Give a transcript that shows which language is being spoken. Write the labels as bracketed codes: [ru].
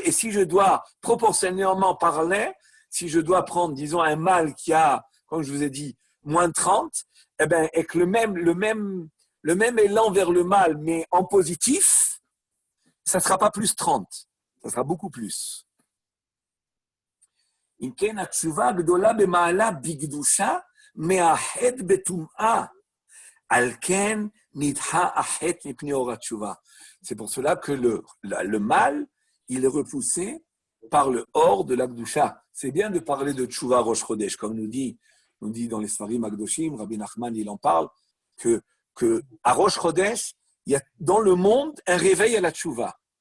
[fr] Et si je dois, proportionnellement parler, si je dois prendre, disons, un mal qui a, comme je vous ai dit, moins 30, eh ben, et que le même élan vers le mal, mais en positif, ça ne sera pas plus 30, ça sera beaucoup plus. [he] אם כן, התשובה הגדולה במעלה בקדושה מאחד בטומאה. על כן נדחה החטא מפני אור התשובה. [fr] C'est pour cela que le mal, il est repoussé par le or de la Gdusha. C'est bien de parler de Tshuva Rosh Chodesh, comme nous dit dans les Sfarim Agdoshim, Rabbi Nachman, il en parle, que à Rosh Chodesh, il y a dans le monde un réveil à la Tshuva.